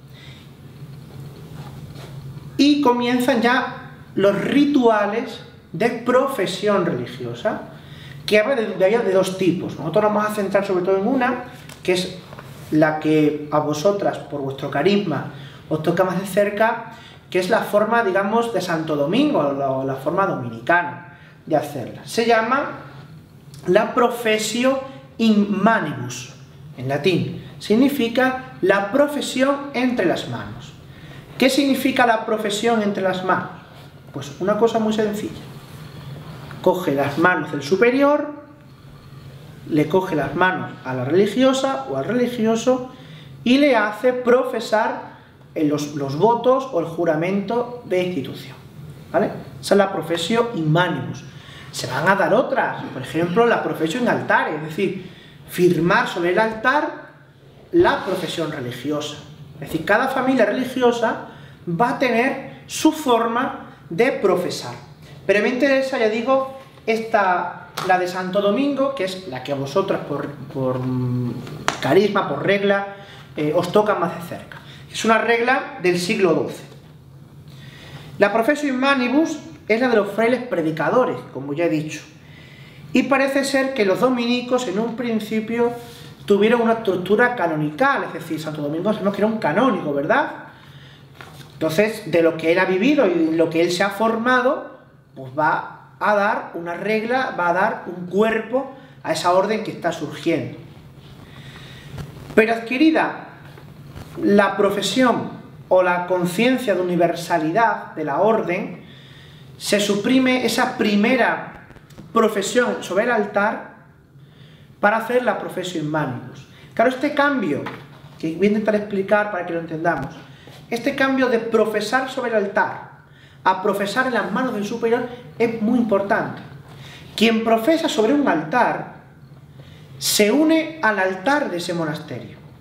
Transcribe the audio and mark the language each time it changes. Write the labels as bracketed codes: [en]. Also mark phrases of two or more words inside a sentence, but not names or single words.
[es] Y comienzan ya los rituales de profesión religiosa, que habla de 2 tipos. Nosotros nos vamos a centrar sobre todo en una, que es la que a vosotras, por vuestro carisma, os toca más de cerca, que es la forma, digamos, de Santo Domingo, la forma dominicana de hacerla. Se llama la [la] professio in manibus, [es] en latín. Significa la profesión entre las manos. ¿Qué significa la profesión entre las manos? Pues una cosa muy sencilla. Coge las manos del superior, le coge las manos a la religiosa o al religioso y le hace profesar los votos o el juramento de institución, ¿vale? Esa es la [la] professio in manibus. [es] Se van a dar otras, por ejemplo, la [la] professio in altare, [es] es decir, firmar sobre el altar la profesión religiosa. Es decir, cada familia religiosa va a tener su forma de profesar. Pero me interesa, ya digo, la de Santo Domingo, que es la que a vosotras por carisma, por regla, os toca más de cerca. Es una regla del siglo XII. La [la] professio in manibus [es] es la de los frailes predicadores, como ya he dicho. Y parece ser que los dominicos en un principio tuvieron una estructura canonical, es decir, Santo Domingo sabemos que era un canónigo, ¿verdad? Entonces, de lo que él ha vivido y lo que él se ha formado, pues va a dar una regla, va a dar un cuerpo a esa orden que está surgiendo. Pero adquirida la profesión o la conciencia de universalidad de la orden, se suprime esa primera profesión sobre el altar para hacer la [la] professio in manibus. [es] Claro, este cambio, que voy a intentar explicar para que lo entendamos, este cambio de profesar sobre el altar a profesar en las manos del superior es muy importante. Quien profesa sobre un altar se une al altar de ese monasterio.